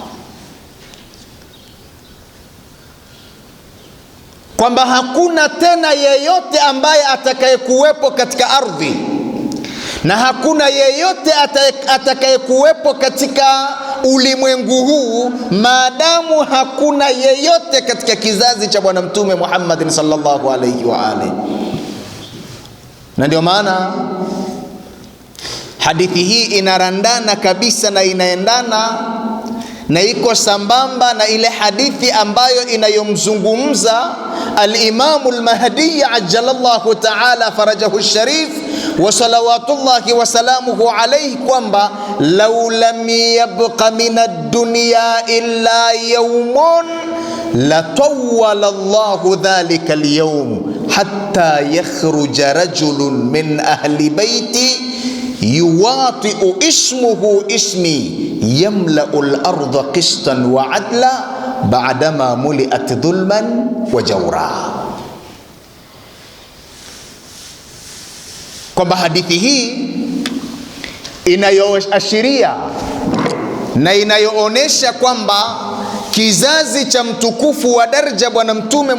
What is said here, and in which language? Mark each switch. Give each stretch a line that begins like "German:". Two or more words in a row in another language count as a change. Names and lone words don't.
Swahili: kwamba hakuna tena yeyote ambaye atakayekuwepo katika ardhi na hakuna yeyote atakayekuwepo katika ulimwengu huu maadamu hakuna yeyote katika kizazi cha bwana mtume Muhammadin
Arabic: صلى الله عليه وآله.
Swahili: Na ndio maana hadithi hii inarandana kabisa na inaendana na iko sambamba na ile hadithi ambayo inayomzungumza al-Imamu al-Mahdi
Arabic: عجل الله تعالى فرجه شريف وصلوات الله و سلامه عليه, kwamba لو لم يبق من الدنيا إلا يوم لطول الله ذلك اليوم حتى يخرج رجل من أهل بيتي يواطئ اسمه اسمي يملأ الأرض قسطا وعدلا بعدما ملئت ظلما وجورا.
Swahili: Kwamba hadithi hii inayoashiria na inayoonesha kwamba kizazi cha mtukufu wa daraja bwana mtume